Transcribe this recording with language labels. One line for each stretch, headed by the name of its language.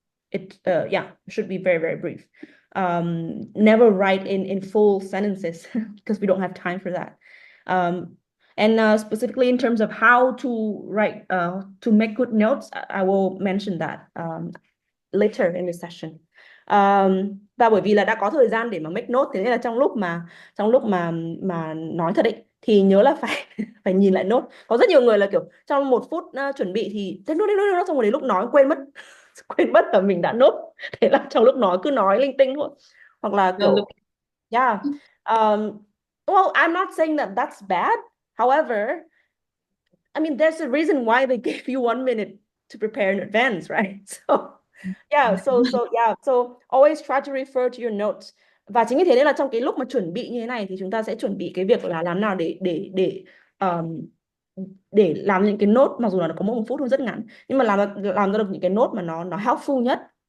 English: It yeah, should be very, very brief. Never write in full sentences because we don't have time for that. And specifically in terms of how to write to make good notes, I will mention that later in the session.
Vietnamese: Và bởi vì là đã có thời gian để mà make note, thế nên là trong lúc mà nói thật ấy thì nhớ là phải phải nhìn lại nốt. Có rất nhiều người là kiểu trong 1 phút chuẩn bị thì take nốt xong rồi đến lúc nói quên mất quên mất là mình đã nốt, thế là trong lúc nói cứ nói linh tinh thôi, hoặc là
English: Well, look.
Vietnamese: kiểu yeah.
English: Well, I'm not saying that that's bad. However, I mean, there's a reason why they gave you 1 minute to prepare in advance, right? So yeah, so yeah, so always try to refer to your notes.
Vietnamese: Và chính vì thế nên là trong cái lúc mà chuẩn bị như thế này thì chúng ta sẽ chuẩn bị cái việc là làm nào um, để làm những cái nốt, mặc dù là nó có 1 phút thôi rất ngắn, nhưng mà làm ra được những cái nốt mà nó helpful nhất.